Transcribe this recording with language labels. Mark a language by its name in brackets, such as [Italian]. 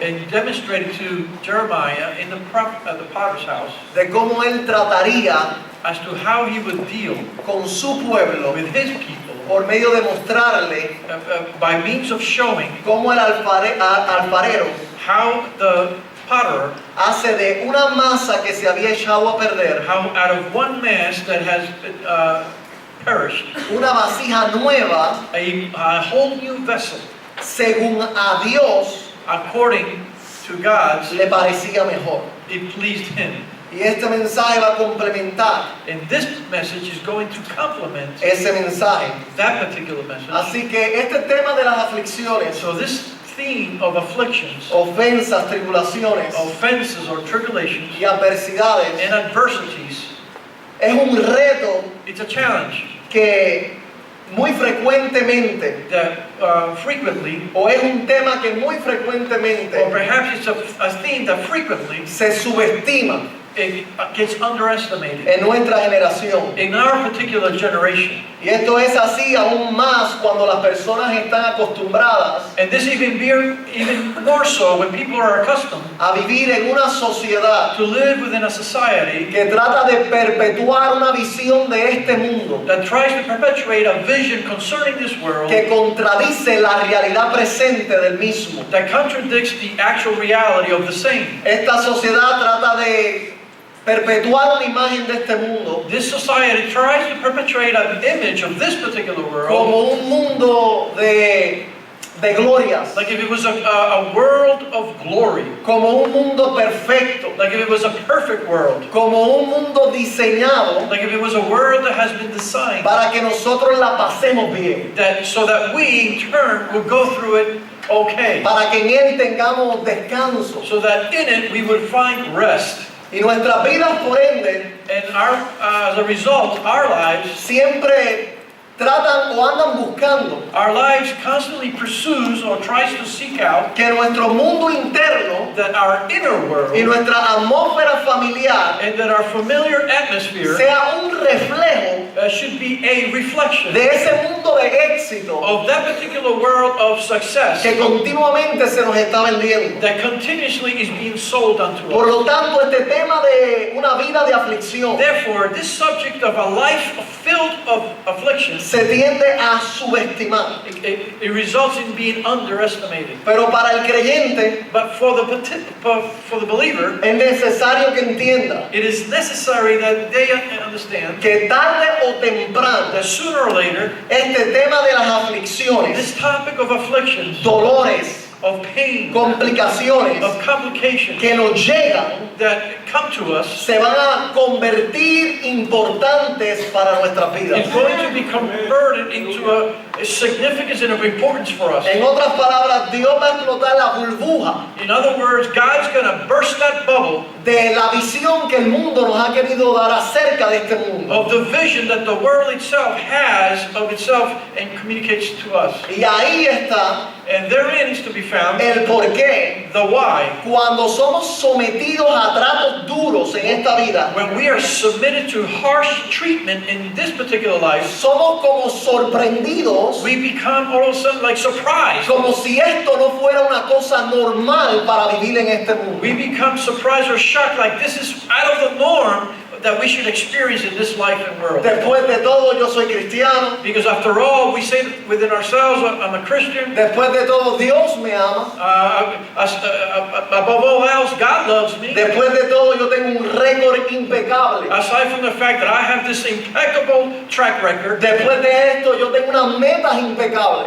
[English] and demonstrated to Jeremiah in the potter's house [Spanish] de cómo él trataría [English] as to how he would deal [Spanish] con su pueblo [English] with his people [Spanish] por medio de mostrarle [English] by means of showing [Spanish] cómo el alfarero [English] how the potter, [Spanish] hace de una masa que se había echado a perder [English] how out of one mass that has perished, [Spanish] una vasija nueva [English] a whole new vessel, [Spanish] según a Dios [English] according to God's, [Spanish] le parecía mejor. [English] it pleased him. [Spanish] Y este mensaje va a complementar [English] And this message is going to complement [Spanish] ese mensaje. [English] that particular message. [Spanish] Así que este tema de las aflicciones, [English] So this theme of afflictions, [Spanish] ofensas, tribulaciones [English] offenses or tribulations, [Spanish] y adversidades [English] and adversities, [Spanish] es un reto [English] it's a challenge [Spanish] que muy frecuentemente, [English] that frequently, [Spanish] o es un tema que muy frecuentemente [English] or perhaps it's a theme that frequently [Spanish] se subestima [English] it gets underestimated [Spanish] en nuestra generación. [English] in our particular generation. [Spanish] Y esto es así aún más cuando las personas están acostumbradas [English] And this even more so when people are accustomed [Spanish] a vivir en una sociedad [English] to live within a society [Spanish] que trata de perpetuar una visión de este mundo [English] that tries to perpetuate a vision concerning this world [Spanish] que contradice la realidad presente del mismo. [English] that contradicts the actual reality of the same. [Spanish] Esta sociedad trata de perpetuar una imagen de este mundo [English] This society tries to perpetuate an image of this particular world [Spanish] como un mundo de glorias, [English] like if it was a world of glory, [Spanish] como un mundo perfecto, [English] like if it was a perfect world, [Spanish] como un mundo diseñado [English] like if it was a world that has been designed [Spanish] para que nosotros la pasemos bien, [English] that so that we in turn would go through it okay, [Spanish] para que en él tengamos descanso. [English] so that in it we would find rest. [Spanish] Y nuestras vidas, por ende, [English] And as a result, our lives [Spanish] tratan o andan buscando [English] constantly pursues or tries to seek out [Spanish] que nuestro mundo interno [English] that our inner world [Spanish] y nuestra atmósfera familiar [English] and that our familiar atmosphere [Spanish] sea un reflejo [English] should be a reflection [Spanish] de ese mundo de éxito [English] of that particular world of success [Spanish] que continuamente se nos está vendiendo. [English] that continuously is being sold unto [Spanish] Por [English] us. [Spanish] lo tanto, este tema de una vida de aflicción [English] Therefore, this subject of a life filled of affliction, [Spanish] se tiende a subestimar. [English] it results in being underestimated. [Spanish] Pero para el creyente [English] But for the believer, [Spanish] es necesario que entienda [English] it is necessary that they understand [Spanish] que tarde o temprano [English] that sooner or later, [Spanish] este tema de las aflicciones, [English] this topic of afflictions, [Spanish] dolores, [English] of pain, [Spanish] complicaciones [English] of complications [Spanish] que nos llegan [English] that come to us [Spanish] se van a convertir importantes para nuestras vidas. [English] is going to be converted into a significance and of importance for us. [Spanish] En otras palabras, Dios va a explotar la burbuja [English] In other words, God's going to burst that bubble [Spanish] de la visión que el mundo nos ha querido dar acerca de este mundo. [English] of the vision that the world itself has of itself and communicates to us. [Spanish] Y ahí está [English] And therein is to be found [Spanish] el porqué [English] the why. [Spanish] cuando somos sometidos a tratos duros en esta vida, [English] When we are submitted to harsh treatment in this particular life, [Spanish] somos como sorprendidos, [English] we become all of a sudden like surprised. [Spanish] como si esto no fuera una cosa normal para vivir en este mundo. [English] We become surprised or shocked like this is out of the norm that we should experience in this life and world. [Spanish] Después de todo, yo soy cristiano. [English] Because after all, we say within ourselves, I'm a Christian. [Spanish] Después de todo, Dios me ama. [English] Above all else, God loves me. [Spanish] Después de todo, yo tengo un récord impecable. [English] Aside from the fact that I have this impeccable track record, [Spanish] Después de esto, yo tengo unas metas impecables.